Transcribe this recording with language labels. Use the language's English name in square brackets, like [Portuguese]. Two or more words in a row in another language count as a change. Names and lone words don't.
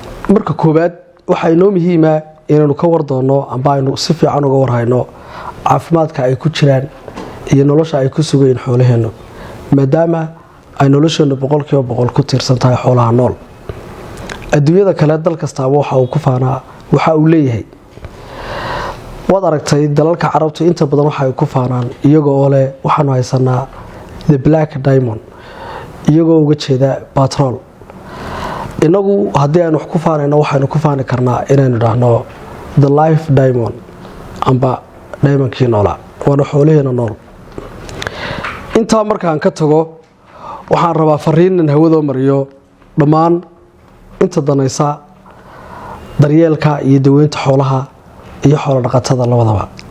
[Somali] marka koobaad waxa inoo muhiim ah inaynu ka war doono amba aynu si fiican uga warhayno caafimaadka ay ku jiraan iyo nolosha ay ku sugayeen xoolaheena maadaama ay nolosheena boqolkiiba boqol ku tiirsan tahay xoolaha nool adduunyada kale dal kastaaba waxa uu ku faanaa waxa uu leeyahay wad aragtay dalalka carabta inta badan waxa ay ku faanaan iyagoo leh waxaanu haysanaa the [English] black diamond [Somali] iyagoo uga jeeda petrol inagu haddii aan wax ku faanayno waxaanu ku faani karnaa inaynu dhahno [English] the life diamond [Somali] amba diamondkii noola waana xoolaheena nool intaa markaan ka tago waxaan rabaa fariinan hawadoo mariyo dhammaan inta danaysa daryeelka iyo daweynta xoolaha iyo xoolo dhaqatada labadaba